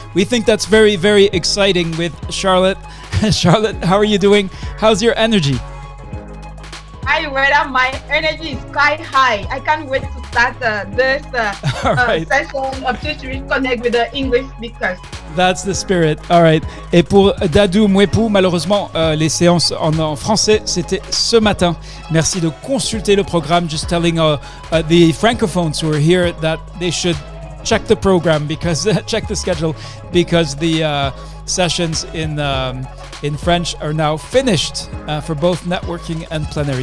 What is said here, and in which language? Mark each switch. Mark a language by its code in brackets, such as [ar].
[en] We think that's very, very exciting. With Charlotte. Charlotte, how are you doing? How's your energy? Hi, Reda. My energy is quite high. I can't wait to start this session of Teach to Reach Connect with the English speakers. That's the spirit. All right. [fr] Et pour Dadou Mwepou, malheureusement, les séances en français, c'était ce matin. Merci de consulter le programme. [en] Just telling the Francophones who are here that they should check the program, because check the schedule, because the sessions in French are now finished for both networking and plenary.